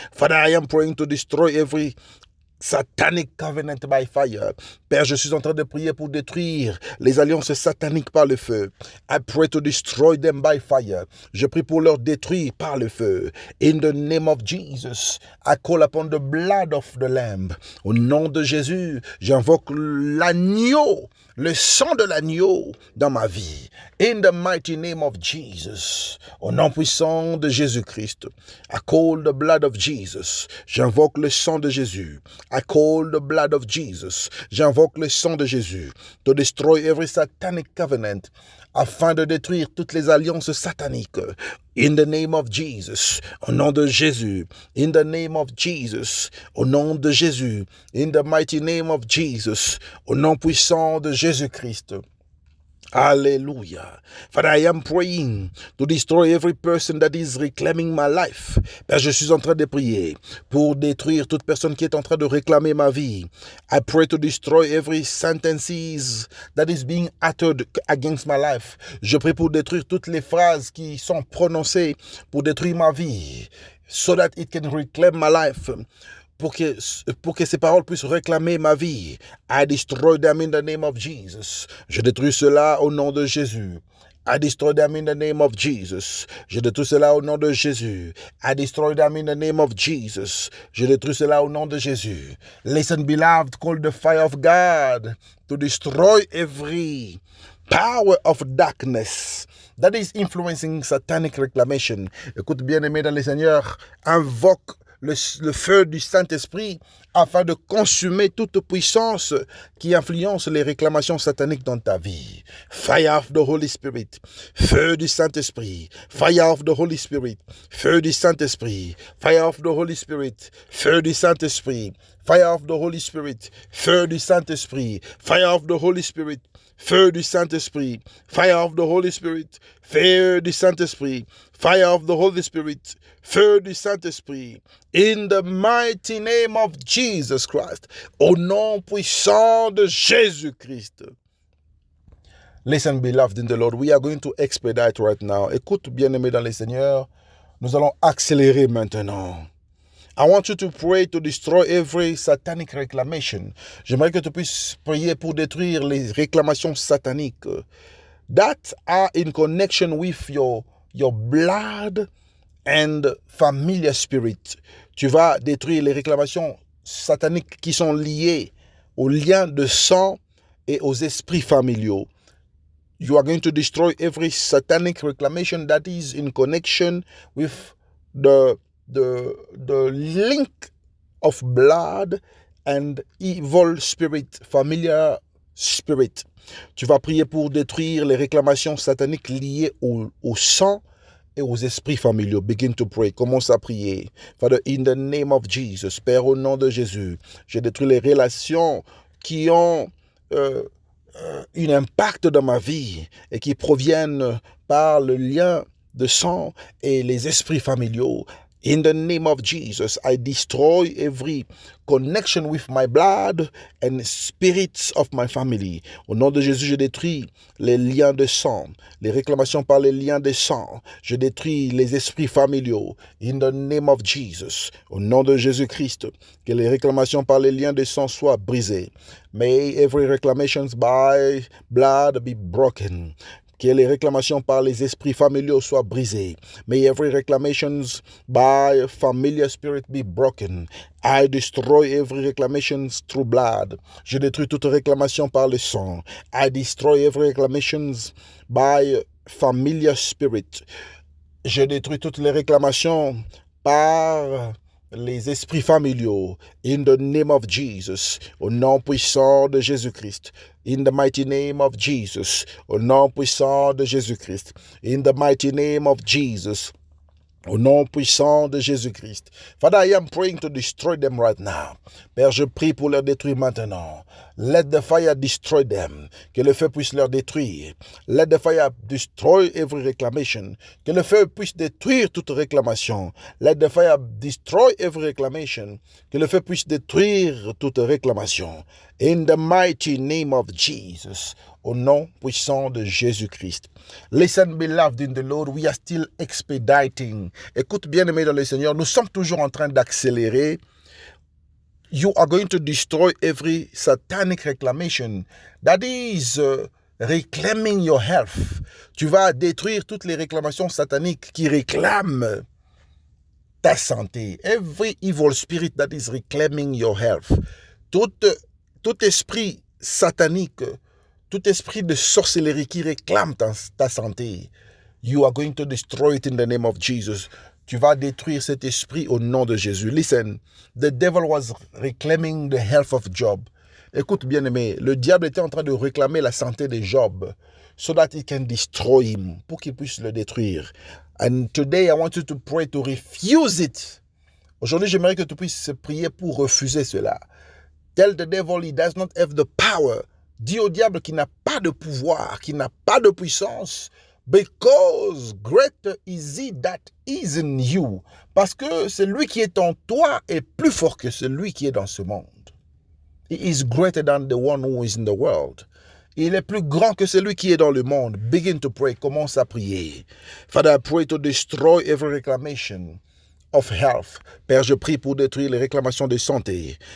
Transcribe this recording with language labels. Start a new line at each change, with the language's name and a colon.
English: Father, I am praying to destroy every satanic covenant by fire.
French: Père, je suis en train de prier pour détruire les alliances sataniques par le feu.
English: I pray to destroy them by fire.
French: Je prie pour leur détruire par le feu.
English: In the name of Jesus, I call upon the blood of the Lamb.
French: Au nom de Jésus, j'invoque l'agneau, le sang de l'agneau dans ma vie.
English: In the mighty name of Jesus,
French: au nom puissant de Jésus-Christ,
English: I call the blood of Jesus.
French: J'invoque le sang de Jésus.
English: I call the blood of Jesus.
French: J'invoque le sang de Jésus
English: to destroy every satanic covenant,
French: afin de détruire toutes les alliances sataniques.
English: In the name of Jesus,
French: au nom de Jésus.
English: In the name of Jesus, au nom de Jésus. In the mighty name of Jesus,
French: au nom puissant de Jésus-Christ.
English: Hallelujah. Father, I am praying to destroy every person that is reclaiming my life.
French: Père, je suis en train de prier pour détruire toute personne qui est en train de réclamer ma vie.
English: I pray to destroy every sentences that is being uttered against my life.
French: Je prie pour détruire toutes les phrases qui sont prononcées pour détruire ma vie,
English: so that it can reclaim my life.
French: Pour que ces paroles puissent réclamer ma vie.
English: I destroy them in the name of Jesus.
French: Je détruis cela au nom de Jésus.
English: I destroy them in the name of Jesus.
French: Je détruis cela au nom de Jésus.
English: I destroy them in the name of Jesus.
French: Je détruis cela au nom de Jésus.
English: Listen, beloved, call the fire of God to destroy every power of darkness that is influencing satanic reclamation.
French: Écoute, bien-aimé dans le Seigneur, invoque le feu du Saint-Esprit afin de consumer toute puissance qui influence les réclamations sataniques dans ta vie.
English: Fire of the Holy Spirit.
French: Feu du Saint-Esprit.
English: Fire of the Holy Spirit.
French: Feu du Saint-Esprit.
English: Fire of the Holy Spirit.
French: Feu du Saint-Esprit.
English: Fire of the Holy Spirit.
French: Feu du Saint-Esprit.
English: Fire of the Holy Spirit.
French: Feu du Saint-Esprit.
English: Fire of the Holy Spirit.
French: Feu du Saint-Esprit.
English: Fire of the Holy Spirit.
French: Feu du Saint-Esprit.
English: In the mighty name of Jesus Christ.
French: Au nom puissant de Jésus-Christ.
English: Listen, beloved in the Lord, we are going to expedite right now.
French: Écoute, bien-aimé dans le Seigneur, nous allons accélérer maintenant.
English: I want you to pray to destroy every satanic reclamation.
French: J'aimerais que tu puisses prier pour détruire les réclamations sataniques
English: that are in connection with your blood and familiar spirit.
French: Tu vas détruire les réclamations sataniques qui sont liées aux liens de sang et aux esprits familiaux.
English: You are going to destroy every satanic reclamation that is in connection with the link of blood and evil spirit, familiar spirit.
French: Tu vas prier pour détruire les réclamations sataniques liées au sang et aux esprits familiaux.
English: Begin to pray.
French: Commence à prier.
English: Father, in the name of Jesus,
French: Père, au nom de Jésus, je détruis les relations qui ont un impact dans ma vie et qui proviennent par le lien de sang et les esprits familiaux.
English: In the name of Jesus, I destroy every connection with my blood and spirits of my family.
French: Au nom de Jésus, je détruis les liens de sang, les réclamations par les liens de sang. Je détruis les esprits familiaux.
English: In the name of Jesus,
French: au nom de Jésus-Christ, que les réclamations par les liens de sang soient brisées.
English: May every reclamation by blood be broken.
French: Que les réclamations par les esprits familiaux soient brisées.
English: May every reclamations by familiar spirit be broken. I destroy every reclamations through blood.
French: Je détruis toute réclamation par le sang.
English: I destroy every reclamations by familiar spirit.
French: Je détruis toutes les réclamations par les esprits familiaux.
English: In the name of Jesus,
French: au nom puissant de Jésus-Christ.
English: In the mighty name of Jesus,
French: au nom puissant de Jésus-Christ.
English: In the mighty name of Jesus,
French: au nom puissant de Jésus-Christ.
English: Father, I am praying to destroy them right now.
French: Père, je prie pour les détruire maintenant.
English: Let the fire destroy them.
French: Que le feu puisse les détruire.
English: Let the fire destroy every reclamation.
French: Que le feu puisse détruire toute réclamation.
English: Let the fire destroy every reclamation.
French: Que le feu puisse détruire toute réclamation.
English: In the mighty name of Jesus.
French: Au nom puissant de Jésus-Christ.
English: Listen, beloved in the Lord, we are still expediting.
French: Écoute, bien-aimé dans le Seigneur, nous sommes toujours en train d'accélérer.
English: You are going to destroy every satanic reclamation that is reclaiming your health.
French: Tu vas détruire toutes les réclamations sataniques qui réclament ta santé.
English: Every evil spirit that is reclaiming your health.
French: Tout esprit satanique, tout esprit de sorcellerie qui réclame ta santé,
English: you are going to destroy it in the name of Jesus.
French: Tu vas détruire cet esprit au nom de Jésus.
English: Listen, the devil was reclaiming the health of Job.
French: Écoute bien aimé, le diable était en train de réclamer la santé de Job
English: so that he can destroy him,
French: pour qu'il puisse le détruire.
English: And today I want you to pray to refuse it.
French: Aujourd'hui, j'aimerais que tu puisses prier pour refuser cela.
English: Tell the devil he does not have the power
French: Dis au diable qui n'a pas de pouvoir, qui n'a pas de puissance,
English: because greater is he that is in you.
French: Parce que celui qui est en toi est plus fort que celui qui est dans ce monde.
English: He is greater than the one who is in the world.
French: Il est plus grand que celui qui est dans le monde.
English: Begin to pray.
French: Commence à prier.
English: Father, I pray to destroy every reclamation of health.
French: Père, je prie pour détruire les réclamations de santé.